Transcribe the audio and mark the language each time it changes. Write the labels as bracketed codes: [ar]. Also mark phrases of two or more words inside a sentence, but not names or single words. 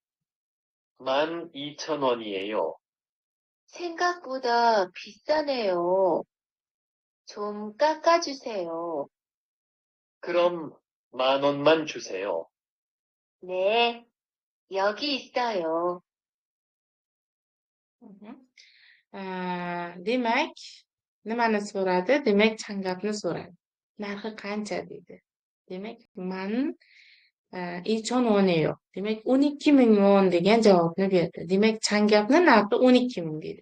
[ko] 12,000원이에요. 생각보다 비싸네요. 좀 깎아주세요. 그럼 10,000원만 주세요. 네, 여기 있어요. [uz] Demak, nimani so'radi? Demak, changapni so'radi. Narxi qancha dedi. Demak, man 2,000 yo'q. Demak, 12,000 won degan javobni berdi. Demak, changapni narxi 12,000 dedi.